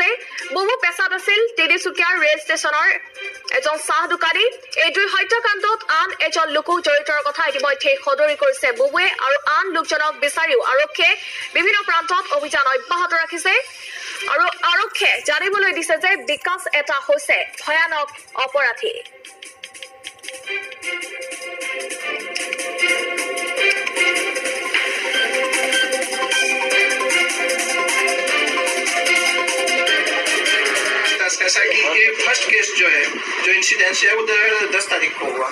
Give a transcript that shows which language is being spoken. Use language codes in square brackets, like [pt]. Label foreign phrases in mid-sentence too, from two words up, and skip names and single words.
[as] বুবু পেছাত আছিল তিনিচুকীয়াৰ ৰেল ষ্টেচনৰ এজন চাহ দোকানী। এই দুই হত্যাকাণ্ডত আন এজন লোকো জড়িতৰ কথা ইতিমধ্যে সদৰি কৰিছে বুবুৱে। আৰু আন লোকজনক বিচাৰিও আৰক্ষীয়ে বিভিন্ন প্ৰান্তত অভিযান অব্যাহত ৰাখিছে। আৰু আৰক্ষীয়ে জানিবলৈ দিছে যে বিকাশ এটা হৈছে ভয়ানক অপৰাধী। [hi] ऐसा कि ये [en] first case [hi] जो है, जो इंसिडेंस है वो 10 तारीख को हुआ।